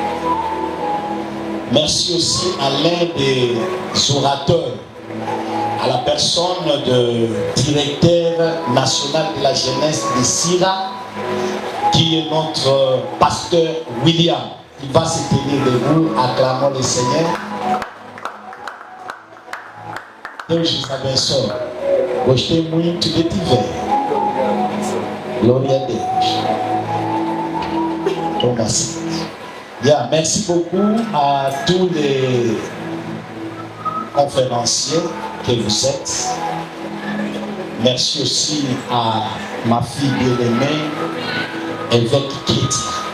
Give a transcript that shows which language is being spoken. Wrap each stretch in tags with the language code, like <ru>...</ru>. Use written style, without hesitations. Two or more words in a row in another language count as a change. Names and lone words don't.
<fr>Merci aussi à l'un des orateurs, à la personne de directeur national de la jeunesse de Sira, qui est notre pasteur William. Il va se tenir debout, acclamons le Seigneur.</fr> <pt>Deus abençoe. Gostei muito de te ver. Glória a Deus. Thomas.</pt> <fr>Bien, merci beaucoup à tous les conférenciers que vous êtes. Merci aussi à ma fille bien-aimée, évêque Kitty.</fr>